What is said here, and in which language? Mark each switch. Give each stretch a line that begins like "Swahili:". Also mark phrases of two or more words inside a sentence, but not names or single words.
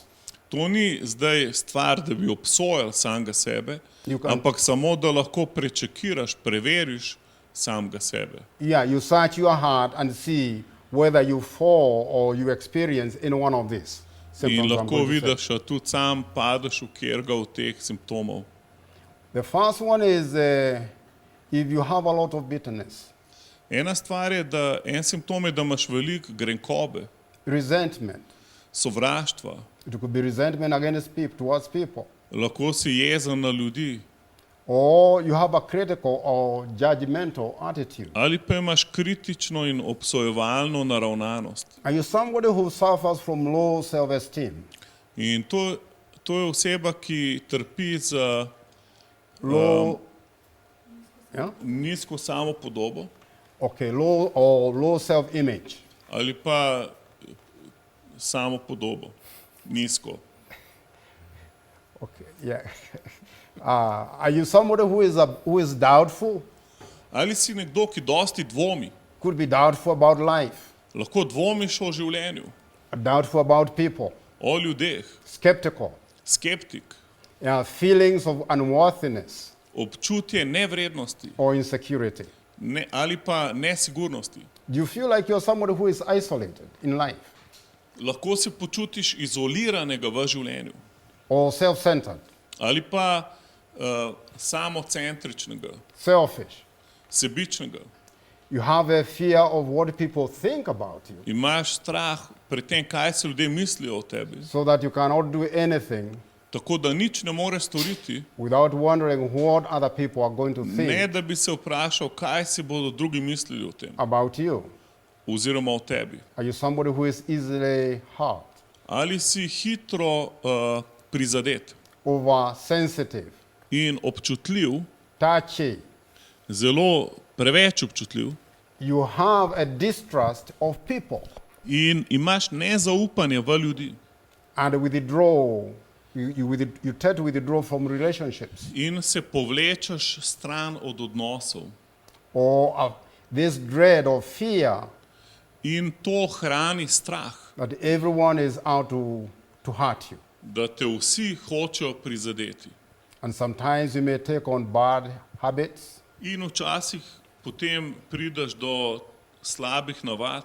Slovenian: To ni zdaj stvar, da bi obsojal samega sebe,
English: You can-
Slovenian: ampak samo, da lahko prečekiraš, preveriš samega sebe.
English: Yeah, you search your heart and see whether you fall or you experience any one of these
Slovenian: In
English: symptoms. I'm
Slovenian: lahko
English: going to say.
Slovenian: vidiš, a tudi sam padeš v kjerga od teh simptomov.
English: The first one is if you have a lot of bitterness,
Slovenian: Ena stvar je, da en simptom je, da imaš veliko grenkobe,
English: resentment.
Slovenian: sovraštva,
English: It could be resentment against people, towards people.
Slovenian: lahko si jezen na ljudi
English: Or you have a critical or judgmental attitude.
Slovenian: ali pa imaš kritično in obsojevalno naravnanost.
English: Are you somebody who suffers from low self-esteem?
Slovenian: In to je oseba, ki trpi za
English: Low, yeah?
Slovenian: nizko samopodobo
English: Okay, low self-image.
Slovenian: ali pa samopodobo, nizko.
English: Okay, yeah. Are you somebody who is doubtful?
Slovenian: Ali si nekdo, ki dosti dvomi,
English: Could be doubtful about life,
Slovenian: lahko dvomiš o življenju,
English: doubtful about people,
Slovenian: o ljudeh,
English: skeptical,
Slovenian: skeptik,
English: feelings of unworthiness
Slovenian: občutje nevrednosti
English: or insecurity.
Slovenian: ali pa nesigurnosti.
English: Do you feel like you're somebody who is isolated in life
Slovenian: Lahko se počutiš izoliranega v življenju
English: or self-centered,
Slovenian: ali pa samocentričnega,
English: selfish?
Slovenian: sebičnega.
English: You have a fear of what people think about you,
Slovenian: Imaš strah pred tem, kaj se ljudje mislijo o tebi,
English: so that you cannot do anything
Slovenian: tako da nič ne moreš storiti,
English: without wondering what other people are going to
Slovenian: ne
English: think
Slovenian: da bi se vprašal, kaj si bodo drugi mislili o tem
English: about you.
Slovenian: oziroma o tebi.
English: Are you somebody who is easily hurt,
Slovenian: Ali si hitro prizadet
English: oversensitive,
Slovenian: in občutljiv,
English: touchy?
Slovenian: zelo preveč občutljiv
English: You have a distrust of people
Slovenian: in imaš nezaupanje v ljudi
English: and withdraw. You tend to withdraw from relationships,
Slovenian: in se povlečeš stran od odnosov.
English: or this dread or fear
Slovenian: In to hrani strah,
English: that everyone is out to hurt you.
Slovenian: da te vsi hočejo prizadeti.
English: And sometimes you may take on bad habits
Slovenian: In včasih potem prideš do slabih navad,